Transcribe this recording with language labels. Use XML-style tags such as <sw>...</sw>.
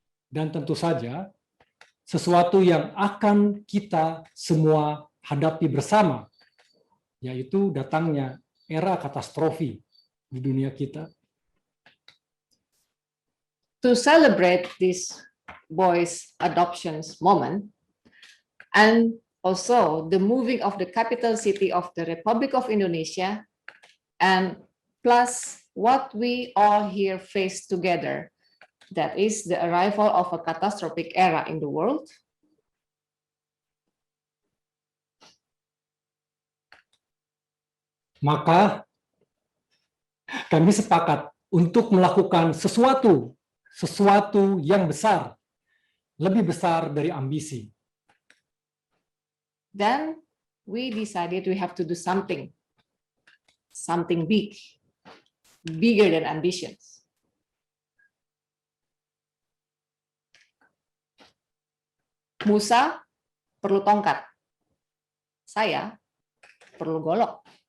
<id>Dan tentu saja sesuatu yang akan kita semua hadapi bersama, yaitu datangnya era katastrofi di dunia kita.</id> <en>To celebrate this boy's adoptions moment, and also the moving of the capital city of the Republic of Indonesia, and plus what we all here face together, that is the arrival of a catastrophic era in the world,</en> <id>maka kami sepakat untuk melakukan sesuatu yang besar, lebih besar dari ambisi.</id> <en>then we decided we have to do something big, bigger than ambitions.</en> <id>Musa perlu tongkat, saya perlu golok.</id>